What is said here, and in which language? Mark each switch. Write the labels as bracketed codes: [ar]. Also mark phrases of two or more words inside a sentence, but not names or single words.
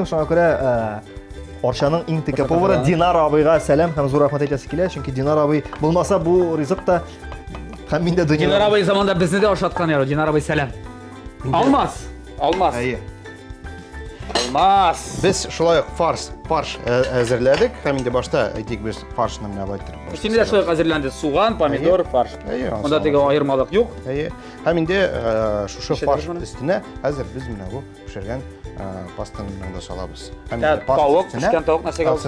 [tt] Шуңа күрә Арчаның иң текә повары Динар абыйга сәлам һәм зур рәхмәт әйтәсе килә, чөнки Динар абый булмаса бу ризык та һәм миндә дөнья. Динар абый заманда безне дә ашаткан яра. Динар абый сәлам. Алмас. Алмас. Алмас. Biz şulay farş әзерләдек. Һәм инде башта әйтик без фаршны менә булай торып. Үстемдә шулай әзерләнде. Суган, помидор, фарш. Монда теге аермалык юк. Һәм инде шушы фарш өстенә хәзер без менә бу пешергән пастаны да салабыз. Һәм тауык, пешкән тауык нәрсәгә алсак?